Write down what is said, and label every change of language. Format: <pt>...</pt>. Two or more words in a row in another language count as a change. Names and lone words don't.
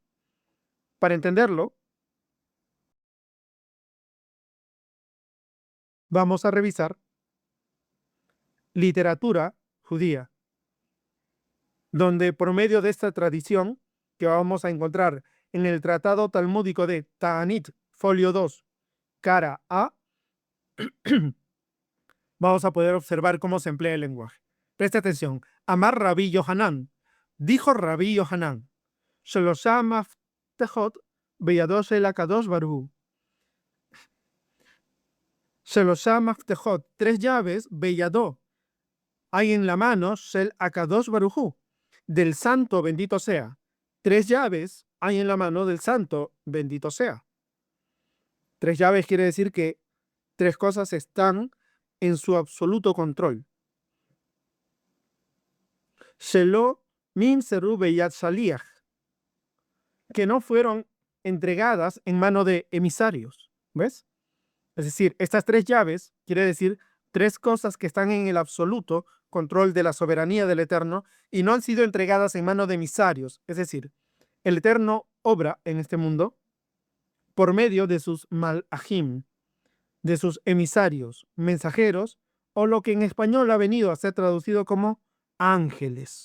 <es>Para entenderlo, vamos a revisar literatura judía, donde por medio de esta tradición que vamos a encontrar en el Tratado Talmúdico de Ta'anit, folio 2, cara A, vamos a poder observar cómo se emplea el lenguaje. Presta atención. Amar Rabí Yohanan. Dijo Rabí Yohanan,</es> <he>שלושה מפתחות בידו של הקדוש ברוך הוא. שלושה מפתחות,</he> <es>tres llaves, Beyado, hay en la mano</es> <he>של הקדוש ברוך הוא,</he> <es>del santo bendito sea. Tres llaves hay en la mano del santo bendito sea. Tres llaves quiere decir que tres cosas están en su absoluto control.</es> <he>שלא נמסרו ביד שליח,</he> <es>que no fueron entregadas en mano de emisarios. ¿Ves? Es decir, estas tres llaves quiere decir tres cosas que están en el absoluto control de la soberanía del Eterno y no han sido entregadas en mano de emisarios. Es decir, el Eterno obra en este mundo por medio de sus malachim, de sus emisarios, mensajeros, o lo que en español ha venido a ser traducido como ángeles.</es>